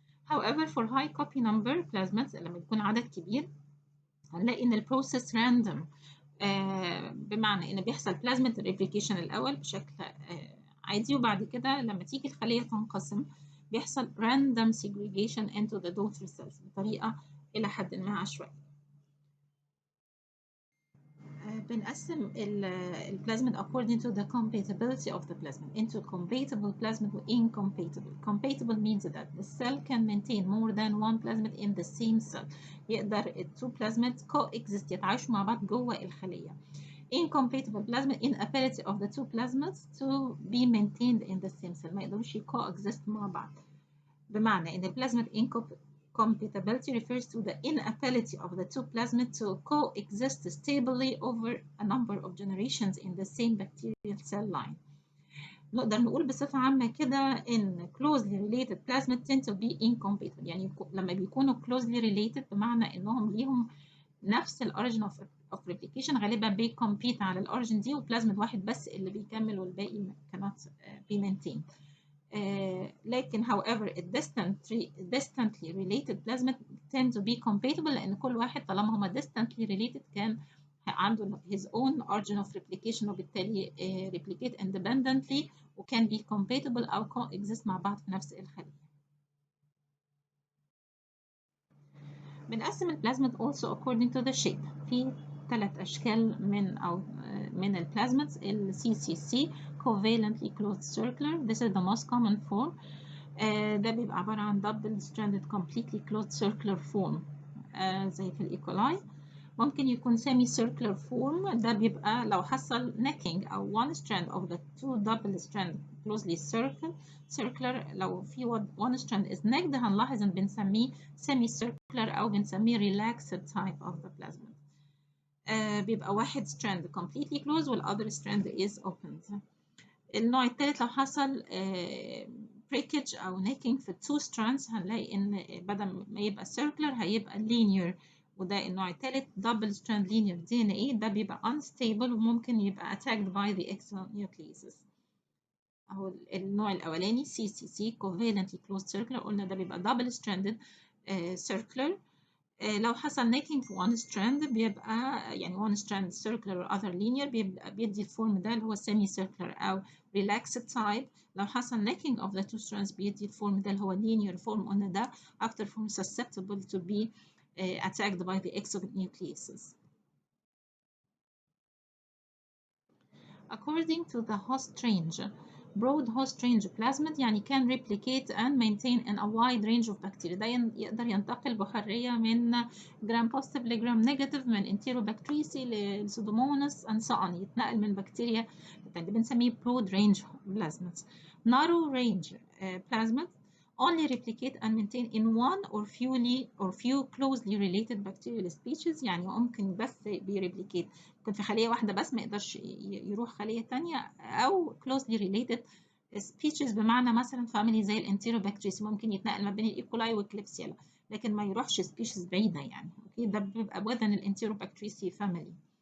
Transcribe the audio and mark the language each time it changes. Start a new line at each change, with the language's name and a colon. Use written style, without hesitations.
English: However, for high copy number plasmids
Arabic: لما يكون عدد كبير هنلاقي إن البروسيس random، بمعنى إن بيحصل plasmid replication الأول بشكل عادي، وبعد كده لما تيجي الخلية تنقسم بيحصل
English: random segregation into the daughter cells
Arabic: بطريقة إلى حد ما عشوائية. بنقسم البلازميد according to the compatibility of the plasmid into compatible plasmid و incompatible.
English: Compatible means that the cell can maintain more than one plasmid in the same cell.
Arabic: يقدر
English: two plasmids coexist
Arabic: يتعايشوا مع بعض جوه الخلية.
English: Incompatible plasmid inability of the two plasmids to be maintained in the same cell،
Arabic: ما يقدروش
English: coexist
Arabic: مع بعض. بمعنى إن البلازميد
English: incompatibility refers to the inability of the two plasmids to coexist stably over a number of generations in the same bacterial cell line.
Arabic: نقدر نقول بصفة عامة كده إن
English: closely related plasmids tend to be incompatible.
Arabic: يعني لما بيكونوا closely related بمعنى إنهم ليهم نفس الأوريجين of replication غالبا بيكمبيت على الأوريجين دي، وبلازميد واحد بس اللي بيكمل والباقي
English: cannot be maintained. لكن however distantly related plasmid tend to be compatible،
Arabic: لأن كل واحد طالما هما
English: distantly related كان عنده his own origin of replication، وبالتالي replicate independently وكان be compatible أو coexist
Arabic: مع بعض في نفس الخلية.
English: بنقسم البلازميد also according to the shape.
Arabic: في 3 أشكال من البلازميدز.
English: ال CCC covalently closed circular. This is the most common form.
Arabic: ده بيبقى عبارة عن
English: double stranded completely closed circular form
Arabic: زي في الإيكولاي. ممكن يكون semi circular form، ده بيبقى لو حصل necking أو
English: one strand of the two double strand closely circular.
Arabic: لو في one strand is necked هنلاحظ إن بنسميه semi circular أو بنسميه relaxed type of the plasmid. بيبقى واحد
English: strand completely closed والother strand is opened.
Arabic: النوع الثالث لو حصل breakage أو necking في two strands هنلاقي إن بدل ما يبقى circular هيبقى linear، وده النوع الثالث
English: double strand linear DNA.
Arabic: ده بيبقى unstable وممكن يبقى
English: attacked by the exonucleases.
Arabic: أهو النوع الأولاني CCC covalently closed circular، قلنا ده بيبقى double stranded circular. لو حصل necking في one strand بيبقى يعني one strand circular or other linear بيدي الفورم ده اللي هو semi circular أو relaxed type. لو حصل necking of the two strands بيدي الفورم ده اللي هو linear form، قلنا ده أكتر form
English: susceptible to be attacked by the exonucleases. According to the host range, broad host range plasmid
Arabic: يعني
English: can replicate and maintain in a wide range of bacteria.
Arabic: ده يقدر ينتقل بحرية من gram positive ل gram negative، من enterobacteriaceae للسودوموناس and so on. يتنقل من بكتيريا اللي بنسميه broad range plasmids.
English: narrow range plasmids only replicate and maintain in one or few closely related bacterial species.
Arabic: يعني ممكن بس بيريبليكيت ممكن في خلية واحدة بس، ما يقدرش يروح خلية تانية، أو closely related species بمعنى مثلا family زي الانتيروبكتريس ممكن يتنقل ما بين الإيكولاي والكليبسيلا، لكن ما يروحش species بعيدة يعني. أوكي، ده بيبقى within الانتيروبكتريسي family.